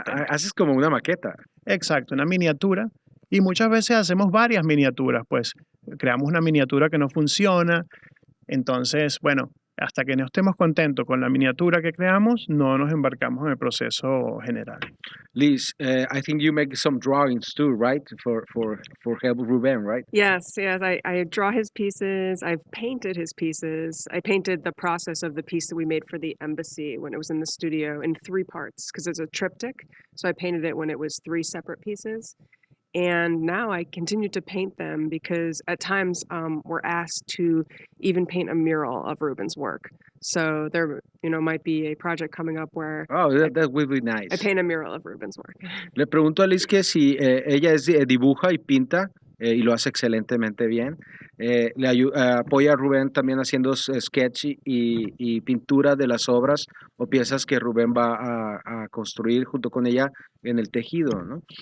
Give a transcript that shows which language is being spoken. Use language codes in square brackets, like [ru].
[es] contentos. haces como una maqueta. Exacto, una miniatura. Y muchas veces hacemos varias miniaturas, pues creamos una miniatura que no funciona, entonces, bueno, hasta que no estemos contentos con la miniatura que creamos, no nos embarcamos en el proceso general. [en] Liz, I think you make some drawings too, right? For help Ruben, right? Yes, I draw his pieces. I've painted his pieces. I painted the process of the piece that we made for the embassy when it was in the studio in 3 parts because it's a triptych. So I painted it when it was 3 separate pieces. And now I continue to paint them because at times we're asked to even paint a mural of Ruben's work. So there, might be a project coming up where Oh, that would be nice. I paint a mural of Ruben's work. [es] Le pregunto a Liz que si ella dibuja y pinta y lo hace excelentemente bien. Apoya a Rubén también haciendo sketch y pintura de las obras o piezas que Rubén va a construir junto con ella en el tejido, ¿no?